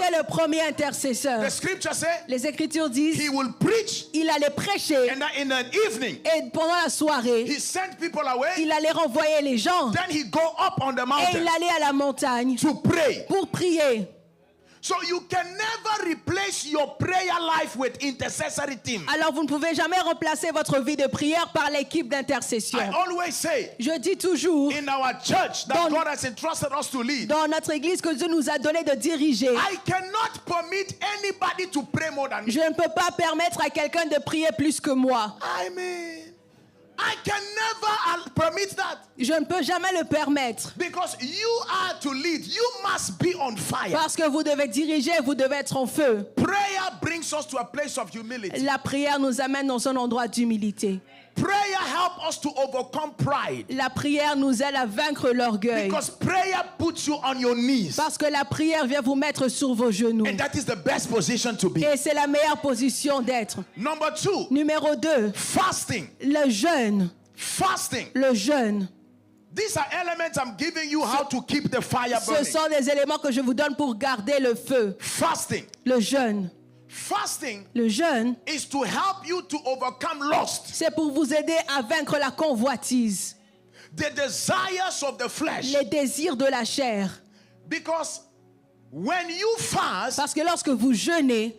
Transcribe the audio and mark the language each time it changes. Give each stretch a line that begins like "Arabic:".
French: était le premier intercesseur.
English: The scripture says
French: Les Écritures disent,
English: he will preach,
French: il allait prêcher
English: and in the evening
French: et pendant la soirée,
English: he sent people away.
French: il allait renvoyer les gens
English: Then he go up on the
French: et
English: mountain
French: il allait à la montagne
English: to pray.
French: pour prier.
English: So you can never replace your prayer life with intercessory team.
French: Alors vous ne pouvez jamais remplacer votre vie de prière par l'équipe d'intercession.
English: I always say
French: Je dis toujours,
English: in our church that
French: Dans-
English: God has entrusted us to lead,
French: dans notre église que Dieu nous a donné de diriger,
English: I cannot permit anybody to pray more than me.
French: je ne peux pas permettre à quelqu'un de prier plus que moi.
English: I mean, I can never permit that.
French: Je ne peux jamais le permettre.
English: Because you are to lead. You must be on fire.
French: Parce que vous devez diriger, vous devez être en feu.
English: Prayer brings us to a place of humility.
French: La prière nous amène dans un endroit d'humilité.
English: Prayer helps us to overcome pride.
French: La prière nous aide à vaincre l'orgueil.
English: Because prayer puts you on your knees.
French: Parce que la prière vient vous mettre sur vos genoux.
English: And that is the best position to be.
French: Et c'est la meilleure position d'être.
English: Number 2,
French: Numéro 2,
English: fasting.
French: le jeûne.
English: Fasting.
French: Le jeûne.
English: These are elements I'm giving you how to keep the fire
French: Ce sont des éléments que je vous donne pour garder le feu.
English: Fasting.
French: Le jeûne.
English: Fasting
French: Le jeûne,
English: is to help you to overcome lust,
French: c'est pour vous aider à vaincre la convoitise,
English: the desires of the flesh.
French: les désirs de la chair.
English: Because when you fast,
French: Parce que lorsque vous jeûnez,